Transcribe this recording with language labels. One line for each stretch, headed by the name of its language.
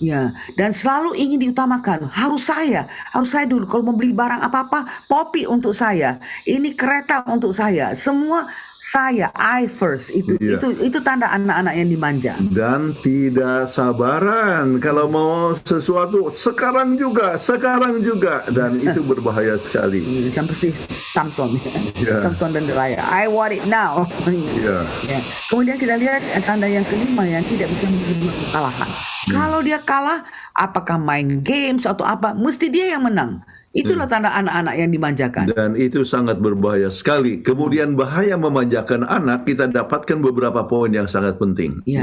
Indonesian: Ya, dan selalu ingin diutamakan. Harus saya dulu kalau mau beli barang apa-apa, Poppy untuk saya, ini kereta untuk saya, semua saya,
English: I first.
Indonesian: Itu tanda anak-anak yang dimanja. Dan tidak sabaran kalau mau sesuatu sekarang juga, dan itu berbahaya sekali. Seperti Samson dan Delilah,
English: I want it now.
Indonesian: Kemudian kita lihat tanda yang kelima yang tidak bisa menerima kekalahan. Kalau dia kalah, apakah main games atau apa, mesti dia yang menang. Itulah tanda anak-anak yang dimanjakan. Dan itu sangat berbahaya sekali. Kemudian bahaya memanjakan anak, kita dapatkan beberapa poin yang sangat penting.